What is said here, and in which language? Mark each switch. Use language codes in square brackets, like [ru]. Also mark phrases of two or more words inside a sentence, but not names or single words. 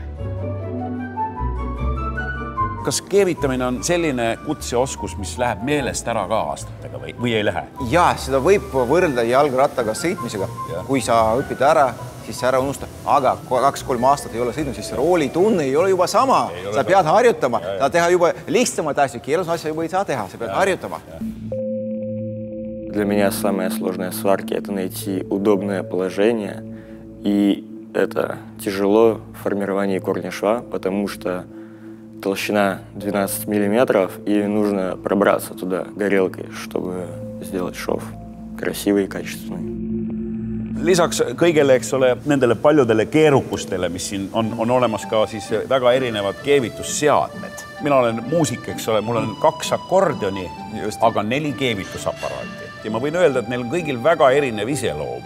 [et] Kas keevitamine on selline kutseoskus, mis läheb meelest ära ka aastatega või ei lähe? Jaa, seda võib võrrelda jalgrattaga sõitmisega. Kui sa õpid ära, siis sa ära unusta. Aga 2-3 aastat ei ole sõitnud, siis rooli tunne ei ole juba sama. Sa pead harjutama. Sa teha juba lihtsamad asju, keerulised asju juba ei saa teha. Sa pead harjutama. [ru] Для меня самое сложное в сварке – это найти удобное положение. И это тяжело в формировании корня шва, потому что толщина 12 миллиметров, и нужно пробраться туда горелкой, чтобы сделать шов красивый и качественный. [et] Lisaks kõigele, eks ole, nendele paljudele keerukustele, mis siin on olemas ka siis väga erinevad keevitusseadmed. Mina olen muusik, eks ole, mul on 2 akordioni, aga 4 keevitusaparaati. Ja ma võin öelda, et neil on kõigil väga erinev iseloom.